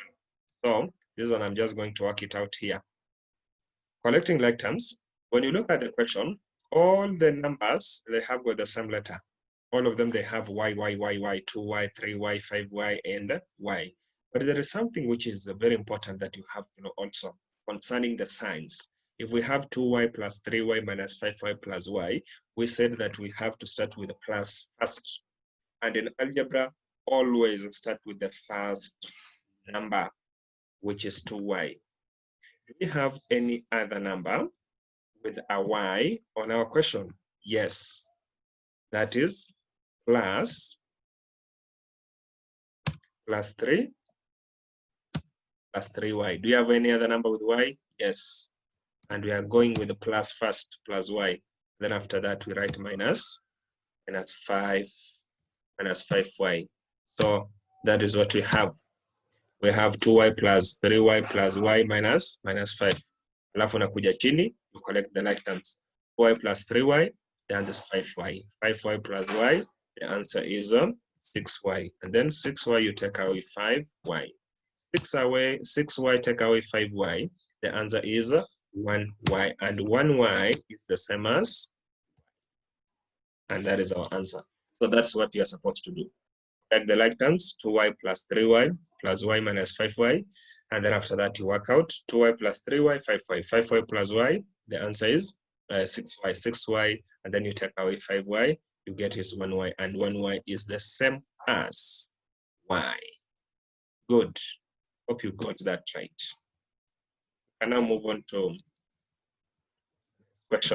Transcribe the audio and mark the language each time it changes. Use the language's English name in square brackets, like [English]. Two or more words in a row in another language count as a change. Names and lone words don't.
[English] So this one, I'm just going to work it out here. Collecting like terms, when you look at the question, all the numbers, they have got the same letter. All of them, they have y, 2y, 3y, 5y, and y. But there is something which is very important that you have to know also concerning the signs. If we have 2y plus 3y minus 5y plus y, we said that we have to start with the plus first. And in algebra, always start with the first number, which is 2y. Do we have any other number with a y on our question? Yes. That is plus 3 plus 3y. Do you have any other number with y? Yes. And we are going with the plus first, plus y. Then after that, we write minus 5 minus 5y. So that is what we have. We have 2y plus 3y plus y minus 5. [Swahili] Alafu nakuja chini, [English] you collect the like terms. 4y plus 3y, the answer is 5y. 5y plus y, the answer is 6y. And then 6y, you take away 5y. 6y take away 5y, the answer is 1y. And 1y is the same as, and that is our answer. So that's what you are supposed to do. Take the like terms, 2y plus 3y plus y minus 5y. And then after that, you work out 2y plus 3y, 5y. 5y plus y, the answer is 6y. 6y, and then you take away 5y, you get is 1y. And 1y is the same as y. Good. Hope you got that right. And now move on to question.